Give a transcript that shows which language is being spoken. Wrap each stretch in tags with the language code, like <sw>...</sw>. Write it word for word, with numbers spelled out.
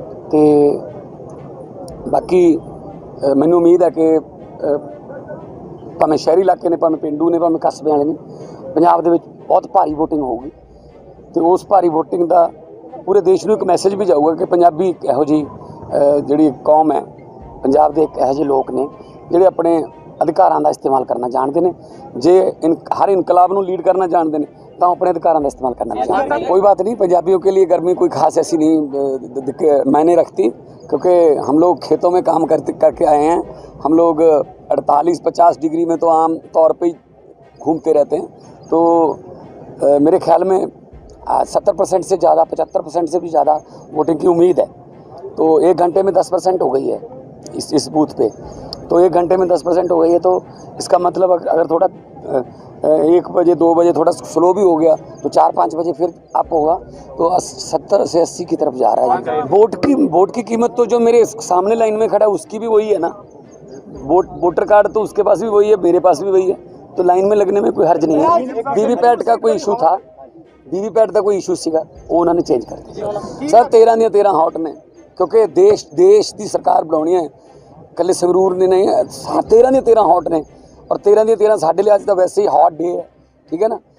<pa>ਤੇ ਬਾਕੀ ਅ, ਮੈਨੂੰ ਉਮੀਦ ਹੈ ਕਿ ਅ, ਭਾਵੇਂ ਸ਼ਹਿਰੀ ਇਲਾਕੇ ਨੇ, ਭਾਵੇਂ ਪਿੰਡੂ ਨੇ, ਭਾਵੇਂ ਕਸਬੇ ਵਾਲੇ ਨੇ, ਪੰਜਾਬ ਦੇ ਵਿੱਚ ਬਹੁਤ ਭਾਰੀ VOTING ਹੋਊਗੀ ਤੇ ਉਸ ਭਾਰੀ VOTING ਦਾ ਪੂਰੇ ਦੇਸ਼ ਨੂੰ ਇੱਕ ਮੈਸੇਜ ਵੀ ਜਾਊਗਾ ਕਿ ਪੰਜਾਬੀ ਇੱਕ ਇਹੋ ਜਿਹੀ ਅ, ਜਿਹੜੀ ਕੌਮ ਹੈ, ਪੰਜਾਬ ਦੇ ਇੱਕ ਇਹੋ ਜਿਹੇ ਲੋਕ ਨੇ ਜਿਹੜੇ ਆਪਣੇ ਅਧਿਕਾਰਾਂ ਦਾ ਇਸਤੇਮਾਲ ਕਰਨਾ ਜਾਣਦੇ ਨੇ। ਜੇ ਇਨ- ਹਰ ਇਨਕਲਾਬ ਨੂੰ ਲੀਡ ਕਰਨਾ ਜਾਣਦੇ ਨੇ ਤਾਂ ਆਪਣੇ ਅਧਿਕਾਰਾਂ ਦਾ ਇਸਤੇਮਾਲ</pa> <hi>करना भी जानते हैं। कोई बात नहीं, पंजाबियों के लिए गर्मी कोई खास ऐसी नहीं अ, द- द- के- मायने रखती, क्योंकि हम लोग खेतों में काम करते करके आए हैं। हम लोग अड़तालीस पचास डिग्री में तो आम तौर पे ही घूमते रहते हैं। तो अ, मेरे ख्याल में सत्तर परसेंट से ज़्यादा, पचहत्तर परसेंट से भी ज़्यादा वोटिंग की उम्मीद है। तो एक घंटे में दस परसेंट हो गई है इस इस बूथ पे, तो एक घंटे में दस परसेंट हो गई है। तो इसका मतलब अग- अगर थोड़ा अ, अ, एक बजे दो बजे थोड़ा स्लो भी हो गया तो चार पाँच बजे फिर अप होगा, तो सत्तर से अस्सी की तरफ जा रहा है। वोट की वोट की कीमत तो जो मेरे सामने लाइन में खड़ा है उसकी भी वही है ना। वोट वोटर कार्ड तो उसके पास भी वही है, मेरे पास भी वही है, तो लाइन में लगने में कोई हर्ज नहीं है। वीवीपैट का कोई इशू था,</hi> <pa>वीवीपैट ਦਾ ਕੋਈ ਇਸ਼ੂ ਸੀਗਾ, ਉਹ ਉਹਨਾਂ ਨੇ ਚੇਂਜ ਕਰ ਦਿੱਤਾ। ਸਰ ਤੇਰਾਂ ਦੀਆਂ ਤੇਰਾਂ ਹੌਟ ਨੇ, ਕਿਉਂਕਿ ਦੇਸ਼ ਦੇਸ਼ ਦੀ ਸਰਕਾਰ ਬਣਾਉਣੀ ਹੈ। ਇਕੱਲੇ ਸੰਗਰੂਰ ਨੇ ਨਹੀਂ, ਤੇਰਾਂ ਦੀਆਂ ਤੇਰਾਂ ਹੌਟ ਨੇ ਔਰ ਤੇਰਾਂ ਦੀਆਂ ਤੇਰਾਂ ਸਾਡੇ ਲਈ ਅੱਜ ਤਾਂ ਵੈਸੇ ਹੀ ਹੌਟ ਡੇ ਹੈ, ਠੀਕ ਹੈ ਨਾ।</pa>